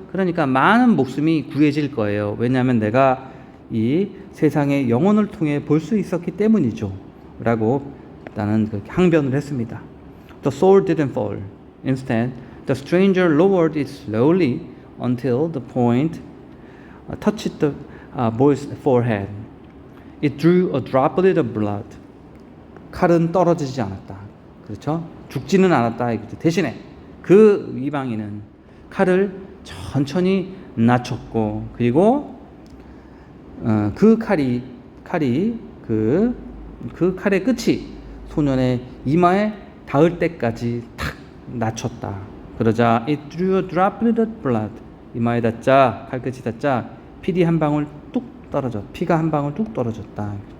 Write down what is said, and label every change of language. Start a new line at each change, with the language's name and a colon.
Korean: 그러니까 많은 목숨이 구해질 거예요. 왜냐하면 내가 이 세상의 영혼을 통해 볼 수 있었기 때문이죠. 라고 나는 그렇게 항변을 했습니다.
English: The sword didn't fall. Instead, the stranger lowered it slowly until the point touched the boy's forehead. It drew a droplet of blood.
Korean: 칼은 떨어지지 않았다. 그렇죠? 죽지는 않았다. 대신에 그 이방인은 칼을 천천히 낮췄고 그리고 그 칼이 그 칼의 끝이 소년의 이마에 닿을 때까지 탁 낮췄다.
English: 그러자 it drew a droplet of blood.
Korean: 이마에 닿자 칼끝이 닿자 피가 한 방울 뚝 떨어졌다.